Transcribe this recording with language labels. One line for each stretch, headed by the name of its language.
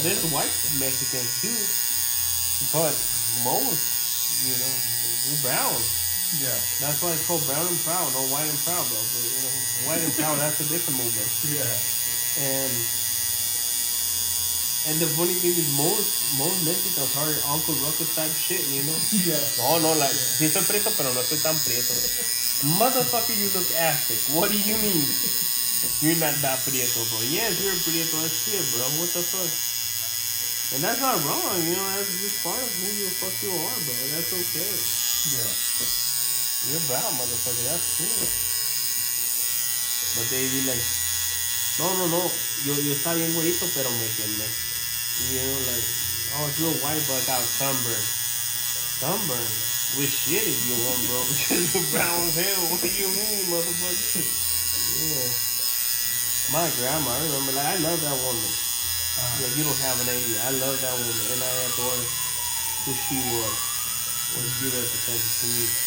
English: There's white Mexicans too. But most, you know, we're brown. Yeah. That's why it's called brown and proud, not white and proud, bro. But, you know, white and proud, that's a different movement. Yeah. And the funny thing is most Mexicans are Uncle Ruckus type shit, you know? Yeah.
Spanish: No, like, sí soy prieto, pero no soy tan prieto.
English: Motherfucker, you look Aztec. What do you mean? You're not that prieto, bro. Yes, you're prieto as shit, bro. What the fuck? And that's not wrong, you know? That's just part of who the fuck you are, bro. That's okay. Yeah. You're brown, motherfucker. That's cool. But they be like, no.
Spanish: Yo está bien güerito, pero me quemé.
English: You know, like, oh, it's real white, but I got sunburn. Sunburn? With shit if you want, bro. Because you're brown as hell. What do you mean, motherfucker? Yeah. My grandma, I remember, like, I love that woman. Like, you don't have an idea. I love that woman, and I adore who she was, what she represented to me.